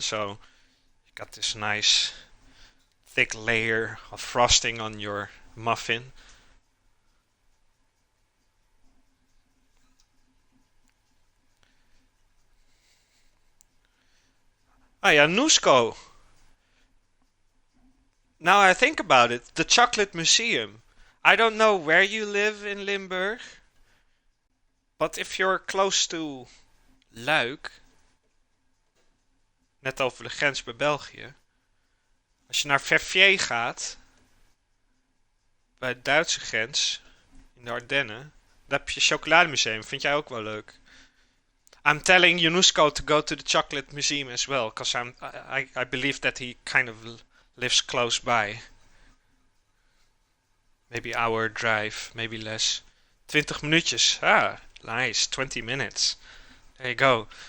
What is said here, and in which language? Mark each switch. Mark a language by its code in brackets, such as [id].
[en] So you got this nice thick layer of frosting on your muffin. Ah yeah, Nusco. Now I think about it, the chocolate museum. I don't know where you live in Limburg, but if you're close to Luik, [nl] net over de grens bij België, als je naar Verviers gaat, bij de Duitse grens, in de Ardennen, daar heb je een chocolademuseum. Vind jij ook wel leuk? [en] I'm telling Yunusko to go to the chocolate museum as well, because I believe that he kind of lives close by. Maybe hour drive, maybe less. [nl] 20 minuutjes. [en] Ah, nice. 20 minutes. There you go.